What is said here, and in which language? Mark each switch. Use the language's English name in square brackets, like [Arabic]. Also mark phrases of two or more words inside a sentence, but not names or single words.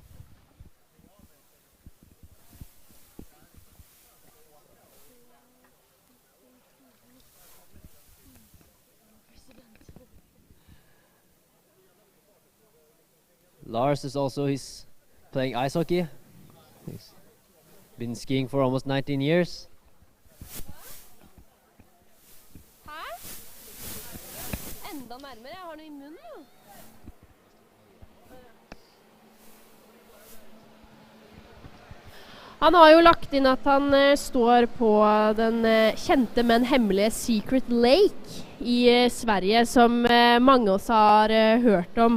[English] Lars is also, he's playing ice hockey. He's been skiing for almost 19 years. [Norwegian] Enda nærmere, jeg har noe i munnen jo. Han har jo lagt inn at han står på den kjente, men hemmelige Secret Lake i Sverige, som mange av oss har hørt om.